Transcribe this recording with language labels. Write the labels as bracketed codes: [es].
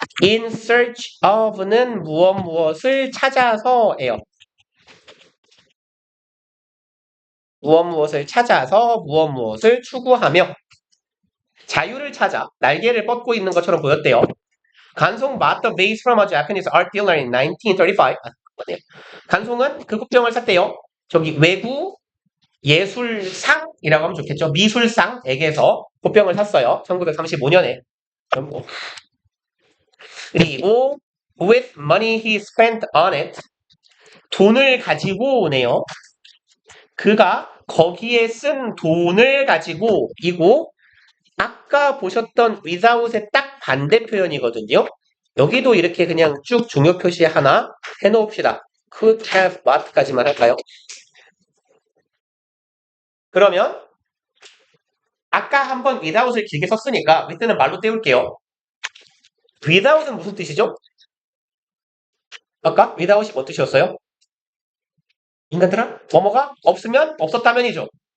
[ko] in search of는 무엇을 찾아서예요. 무엇을 찾아서 무엇을 추구하며 자유를 찾아 날개를 뻗고 있는 것처럼 보였대요. [en] 간송 bought the vase from a Japanese art dealer in 1935. [ko] 간송은 그 국병을 샀대요. 저기 외구 예술상이라고 하면 좋겠죠. 미술상에게서 국병을 샀어요. 1935년에. [en] 그리고 with money he spent on it. [ko] 돈을 가지고 오네요. 그가 거기에 쓴 돈을 가지고 이고 아까 보셨던 without의 딱 반대 표현이거든요. 여기도 이렇게 그냥 쭉 중요 표시 하나 해놓읍시다. could have but까지만 할까요? 그러면 아까 한번 without을 길게 썼으니까 with는 말로 때울게요. without은 무슨 뜻이죠? 아까 without이 뭔 뜻이었어요? 인간들아? 뭐뭐가 없으면 없었다면이죠.